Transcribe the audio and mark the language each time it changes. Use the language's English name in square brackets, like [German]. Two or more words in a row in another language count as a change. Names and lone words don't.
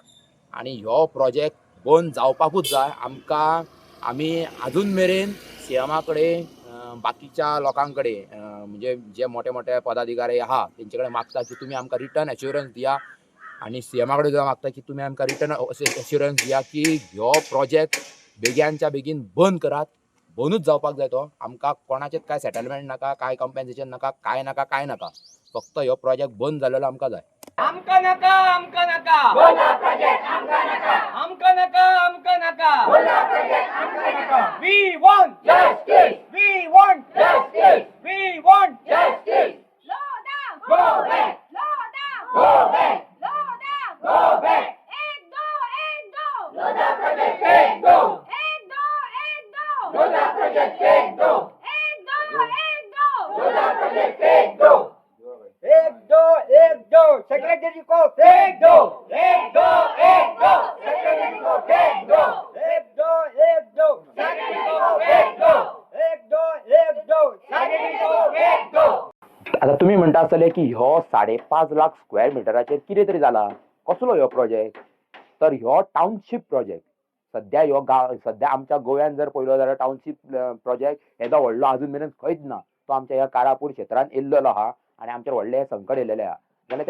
[Konkani] आनी हो प्रोजेक्ट बंद जावपाकूच जाय. आमी आजून मेरेन सीएमा कडेन बाकीच्या लोकां कडेन म्हणजे जे मोठे मोठे पदाधिकारी आहा तेंचे कडेन मागता की तुमी आमकां [English] return assurance [Konkani] दिया आनी सीएमा कडेन सुद्दां मागता की तुमी आमकां [English] return assurance [Konkani] दिया की हो प्रोजेक्ट बेग्यानच्या बेगीन बंद करात. बंदूच जावपाक जाय तो. आमकां कोणाचेच काय सेटलमेंट नाका, काय कॉम्पेन्सेशन नाका, काय नाका. फक्त हो प्रोजेक्ट बंद जालेलो आमकां जाय. आमकां नाका, आमकां नाका. बोला प्रोजेक्ट आमकां नाका. आमकां नाका, आमकां नाका. बोला प्रोजेक्ट आमकां नाका. [English] We want justice. We want justice. We want justice. लोदा Go back. लोदा Go back. लोदा Go back. [Hindi] एक दो लोधा प्रोजेक्ट एक दो. एक दो लोधा प्रोजेक्ट एक दो. एक दो लोधा प्रोजेक्ट एक दो. एक दो सेक्रेटरी को एक दो. एक दो. एक दो. सेक्रेटरी को एक दो. एक दो सेक्रेटरी को एक दो. एक दो सेक्रेटरी को एक दो. [Konkani] आता तुम्ही म्हणटा आसतले की ह्यो 5.5 लाख स्क्वेअर मिटराचेर कितें तरी जाला, कसलो ह्यो प्रोजेक्ट? तर ह्यो [English] township project. [Konkani] सध्या आमच्या गोव्यान जर पळयलो जाल्यार [English] township project [Konkani] येदो व्हडलो अजून मेरेन खंयच ना. तो आमच्या ह्या कारापूर क्षेत्रांत येयल्लो आहा आनी आमचेर व्हडलें संकट येयलेलें आहा.